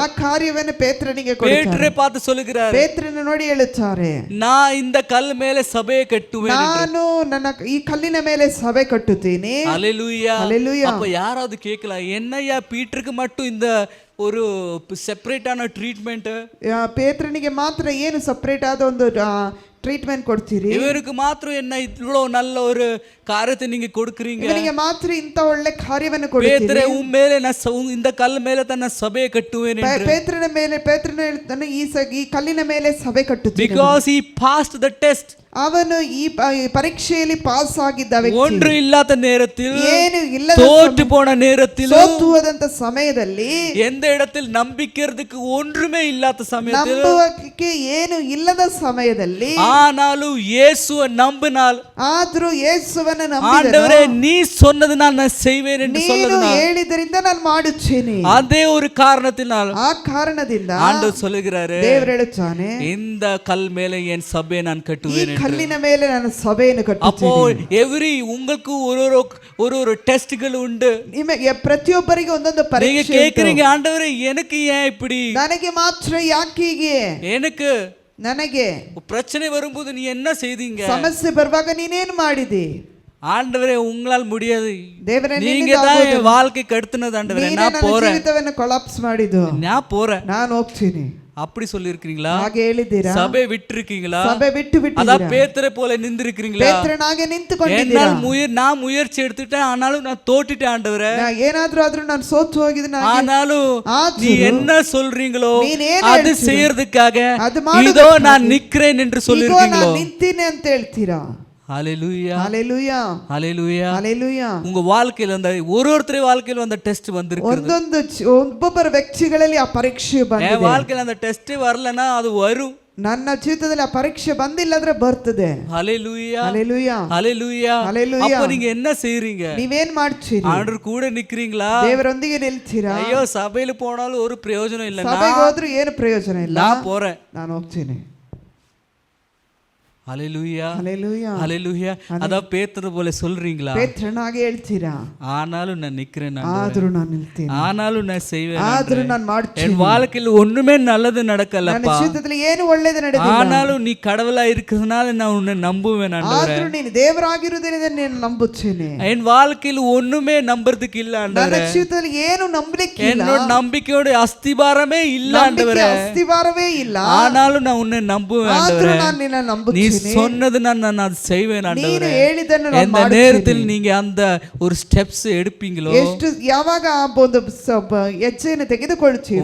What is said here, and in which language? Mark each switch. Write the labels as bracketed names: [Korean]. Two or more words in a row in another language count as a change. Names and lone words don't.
[Kannada] ಆ ಕಾರ್ಯವನ್ನು ಪೇತ್ರನಿಗೆ [Tamil] பேட்டரை பார்த்து சொல்லுகிறார், [Kannada] ಪೇತ್ರನ ನೋಡಿ ಹೇಳುತ್ತಾರೆ, [Tamil] நான் இந்த கல் மேலே சபையை கட்டுவேன். [Kannada] ನಾನು ನನ್ನ ಈ ಕಲ್ಲಿನ ಮೇಲೆ ಸಭೆ ಕಟ್ಟುತ್ತೀನಿ. [Tamil] ஹalleluya. ஹalleluya. அப்ப யாராவது கேட்கலாம், என்னையா பீட்டருக்கு மட்டும் இந்த ஒரு [English] separate treatment, [Kannada] ಪೇತ್ರನಿಗೆ ಮಾತ್ರ ಏನು ಸಪರೇಟ್ ಆದ ಒಂದು ಟ್ರೀಟ್ಮೆಂಟ್ ಕೊಡ್ತೀರಿ, [Tamil] இவருக்கு மாத்திரம் என்ன இவ்வளவு நல்ல ஒரு காரியத்தை நீங்க கொடுக்குறீங்க, [Kannada] ಇವನಿಗೆ ಮಾತ್ರ ಇಂತ ಒಳ್ಳೆ ಕಾರ್ಯವನ್ನು ಕೊಡ್ತೀರಿ. [Tamil] பேதுரே உன் மேலே நான் இந்த கல் மேலே தான் நான் சபையை கட்டுவேன் என்று. [Kannada] ಪೇತ್ರನ ಹೇಳ್ತಾನೆ, ಈ ಕಲ್ಲಿನ ಮೇಲೆ ಸಭೆ ಕಟ್ಟುತ್ತೀನಿ. [English] Because he passed the test. [Kannada] ಅವನು ಈ ಪರೀಕ್ಷೆಯಲ್ಲಿ ಪಾಸ್ ಆಗಿದ್ದ ವ್ಯಕ್ತಿ. [Tamil] ஒன்று இல்லாத நேரத்தில், [Kannada] ಏನು ಇಲ್ಲದ [Tamil] தோற்று போன நேரத்தில், [Kannada] ಸೋತು ಹೋದಂತ ಸಮಯದಲ್ಲಿ, [Tamil] எந்த இடத்தில் நம்பிக்கிறதுக்கு ஒன்றுமே இல்லாத சமயத்தில், [Kannada] ನಂಬುವಕ್ಕೆ ಏನು ಇಲ್ಲದ ಸಮಯದಲ್ಲಿ, [Tamil] ஆனாலும் இயேசுவை நம்பினால், [Kannada] ಆದರೂ ಯೇಸುವನ್ನು [Tamil] ஆண்டவரே நீ சொன்னதுனால் நான் செய்வேன் என்று [Kannada] ನೀನು [Tamil] சொல்லதுனால், [Kannada] ಹೇಳಿದರಿಂದ ನಾನು ಮಾಡುತ್ತೇನೆ, [Tamil] அதே ஒரு காரணத்தினால் [Kannada] ಆ ಕಾರಣದಿಂದ [Tamil] ஆண்டவர் சொல்லுகிறாரு, [Kannada] ದೇವರು ಹೇಳುತ್ತಾನೆ, [Tamil] இந்த கல் மேலே என் சபையை நான் [Kannada] ಈ [Tamil] கட்டுவேன். [Kannada] ಕಲ್ಲಿನ ಮೇಲೆ ನಾನು ಸಭೆಯನ್ನು [Tamil] அப்போ [Kannada] ಕಟ್ಟುತ್ತೇನೆ. [Tamil] உங்களுக்கு ஒரு டெஸ்ட்கள் உண்டு. [Kannada] ನಿಮಗೆ ಪ್ರತಿಯೊಬ್ಬರಿಗೆ ಒಂದೊಂದು [Tamil] நீங்க [Kannada] ಪರೀಕ್ಷೆ [Tamil] கேக்குறீங்க, ஆண்டவரே எனக்கு ஏன் இப்படி, [Kannada] ನನಗೆ ಮಾತ್ರ ಯಾಕೆ ಹೀಗೆ, [Tamil] எனக்கு [Kannada] ನನಗೆ [Tamil] பிரச்சனை வரும்போது நீ என்ன செய்தீங்க, [Kannada] ಸಮಸ್ಯೆ ಬರುವಾಗ ನೀನೇನು ಮಾಡಿದಿ, [Tamil] ஆண்டவரே உங்களால் முடியாது, [Kannada] ದೇವರೇ [Tamil] நீங்க தான் என் வாழ்க்கை கெடுத்துனது ஆண்டவரே, நான் போறேன், [Kannada] ಜೀವಿತವನ್ನು ಕೊಲಾಪ್ಸ್ ಮಾಡಿದ್ದು, [Tamil] நான் போறேன், [Kannada] ನಾನು ಹೋಗ್ತೀನಿ, [Tamil] அப்படி சொல்லி இருக்கீங்களா, [Kannada] ಹಾಗೆ ಹೇಳಿದ್ದೀರಾ, [Tamil] சபை விட்டு இருக்கீங்களா, [Kannada] ಸಭೆ ಬಿಟ್ಟು [Tamil] அதான் [Kannada] ಬಿಟ್ಟಿದ್ದೀರಾ, [Tamil] பேதுரை போல நின்றுக்கிறீங்களா, [Kannada] ಪೇತ್ರನಾಗೆ ನಿಂತುಕೊಂಡಿದ್ದೀರಾ, [Tamil] நான் முயற்சி எடுத்துட்டேன், ஆனாலும் நான் தோட்டுட்டேன் ஆண்டவரே, [Kannada] ಏನಾದ್ರೂ ಆದ್ರೂ ನಾನು ಸೋತು ಹೋಗಿದ್ದೀನಿ, [Tamil] ஆனாலும் நீ என்ன சொல்றீங்களோ [Kannada] ನೀನೇನು [Tamil] அது செய்யறதுக்காக [Kannada] ಅದು ಮಾಡೋದಕ್ಕಾಗಿ [Tamil] இதோ நான் நிக்கிறேன் என்று [Kannada] ಇಗೋ [Tamil] சொல்லிருக்கீங்களோ. [Kannada] ನಾನು ನಿಂತೀನಿ ಅಂತ ಹೇಳ್ತೀರಾ. [Tamil] ஹalleluya, ஹalleluya, ஹalleluya. ஹalleluya. உங்க வாழ்க்கையில அந்த ஒருத்தர் வாழ்க்கையில அந்த டெஸ்ட் வந்திருக்கு. [Kannada] ಒಬ್ಬೊಬ್ಬರ ವ್ಯಕ್ತಿಗಳಲ್ಲಿ ಆ ಪರೀಕ್ಷೆ ಬಂದಿದೆ. [Tamil] என் வாழ்க்கையில அந்த டெஸ்ட் வரலனா அது வரும். [Kannada] ನನ್ನ ಜೀವಿತದಲ್ಲಿ ಆ ಪರೀಕ್ಷೆ ಬಂದಿಲ್ಲದ್ರೆ ಬರ್ತದೆ. [Tamil] ஹalleluya, ஹalleluya, ஹalleluya. ஹalleluya. அப்ப நீங்க என்ன செய்றீங்க, [Kannada] ನೀವೇನ್ ಮಾಡ್ತೀರಿ, [Tamil] ஆண்டவர் கூட நிக்கிறீங்களா, [Kannada] ದೇವರೊಂದಿಗೆ ನಿಲ್ತೀರಾ, [Tamil] ஐயோ சபையில போனாலும் ஒரு பிரயோஜனம் இல்ல, [Kannada] ಸಭೆಗೆ ಹೋದ್ರೂ ಏನು ಪ್ರಯೋಜನ ಇಲ್ಲ, [Tamil] நான் போறேன், [Kannada] ನಾನು ಹೋಗ್ತೀನಿ. [Tamil] ஹalleluya, ஹalleluya, ஹalleluya. அத பேதுரு போல சொல்றீங்களா, [Kannada] ಪೇತ್ರನಾಗೆ ಹೇಳ್ತೀರಾ, [Tamil] ஆனாலும் நான் நிக்கிறேன், [Kannada] ಆದ್ರೂ ನಾನು ನಿಲ್ತೀನಿ, [Tamil] ஆனாலும் நான் செய்வேன், [Kannada] ಆದ್ರೂ ನಾನು ಮಾಡ್ತೀನಿ, [Tamil] என் வாழ்க்கையில ஒண்ணுமே நல்லது [Kannada] ನನ್ನ [Tamil] நடக்கலப்பா, [Kannada] ಜೀವಿತದಲ್ಲಿ ಏನು ಒಳ್ಳೆಯದು ನಡೆದಿಲ್ಲ, [Tamil] ஆனாலும் நீ கடவுளா இருக்கிறதுனால நான் உன்னை நம்புவேன் ஆண்டவரே, [Kannada] ಆದ್ರೂ ನೀನು ದೇವರಾಗಿರುವುದರಿಂದ ನೀನು ನಂಬುತ್ತೇನೆ, [Tamil] என் வாழ்க்கையில ஒண்ணுமே நம்புறதுக்கு இல்ல [Kannada] ನನ್ನ [Tamil] ஆண்டவரே, [Kannada] ಜೀವಿತದಲ್ಲಿ ಏನು ನಂಬಲಿಕ್ಕೆ ಇಲ್ಲ, [Tamil] என்னோட நம்பிக்கையோட அஸ்திபாரமே இல்ல ஆண்டவரே, [Kannada] ಅಸ್ತಿವಾರವೇ ಇಲ್ಲ, [Tamil] ஆனாலும் நான் உன்னை நம்புவேன் [Kannada] ಆದ್ರೂ [Tamil] ஆண்டவரே, [Kannada] ನಾನು ನಿನ್ನ [Tamil] நீ [Kannada] ನಂಬುತ್ತೇನೆ, [Tamil] சொன்னது நான் அது செய்வேன் [Kannada] ನೀನು [Tamil] ஆண்டவரே. [Kannada] ಹೇಳಿದ್ದನ್ನು ನಾನು [Tamil] எந்த [Kannada] ಮಾಡುತ್ತೇನೆ. [Tamil] நேரத்தில் நீங்க அந்த ஒரு ஸ்டெப்ஸ் எடுப்பீங்களோ, [Kannada] ಎಷ್ಟು ಯಾವಾಗ ಆ ಒಂದು ಹೆಜ್ಜೆಯನ್ನು ತೆಗೆದುಕೊಳ್ಳುತ್ತೀವೋ